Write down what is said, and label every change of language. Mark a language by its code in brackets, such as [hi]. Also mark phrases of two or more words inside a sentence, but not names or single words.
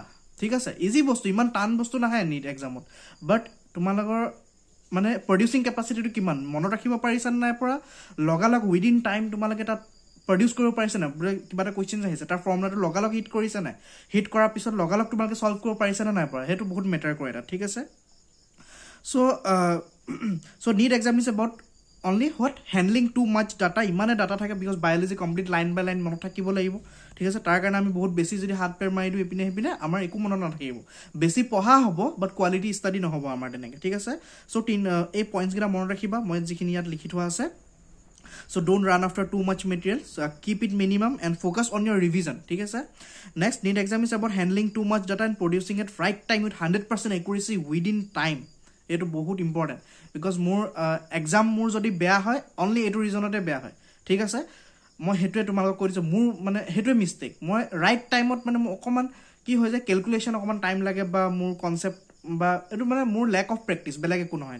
[as] ঠিক আছে, ইজি বস্তু ইমান টান বস্তু নাহে নিট এক্সামত, বাট তোমালোকৰ মানে [en] producing capacity-to [as] কিমান মনত ৰাখিব পাৰিছা না নাই পৰা, লগালগ [en] within time [as] তোমালোকে তাত প্ৰডিউস কৰিব পাৰিছা না, কিবা এটা কোৱেশ্চন আহিছে তাৰ ফৰ্মুলাটো লগালগ হিট কৰিছা না, হিট কৰাৰ পিছত লগালগ তোমালোকে সলভ কৰিব পাৰিছা না নাই পৰা, হেতু বহুত মেটাৰ কৰে এটা। ঠিক আছে, [en] so need exam is about only what handling too much data, [as] ইমানে ডাটা থাকে [en] because biology complete line by line [as] মনত থাকিব লাগিব। ঠিক আছে, তাৰ কাৰণে আমি বহুত বেছি যদি হাত পেৰ মাৰি দিও ইপিনে হেপিনে আমাৰ একো মনত নাথাকিব, বেছি পঢ়া হ'ব বাট কোৱালিটি ষ্টাডি নহব আমাৰ তেনেকে। ঠিক আছে, সো এই পইণ্টছ গিটা মনত ৰাখিবা মই যিখিনি ইয়াত লিখি থোৱা আছে। [en] So don't run after too much material, so keep it minimum and focus on your revision. [as] ঠিক আছে, [en] next need exam is about handling too much data and producing it right time with 100% accuracy within time. [as] এটো বহুত ইম্পৰ্টেন্ট বিকজ মোৰ এক্সাম মোৰ যদি বেয়া হয় অনলি এটো ৰিজনতে বেয়া হয়। ঠিক আছে, মই হেতুৱে তোমালোকক কৈ দিছো মোৰ মানে হেতুৱে মিস্টেক, মই ৰাইট টাইমত মানে অকমান কি হৈ যায় ক্যালকুলেশন অকমান টাইম লাগে বা মোৰ কনসেপ্ট বা এটো মানে মোৰ [en] lack of practice [as] বেলেগ একো নহয়।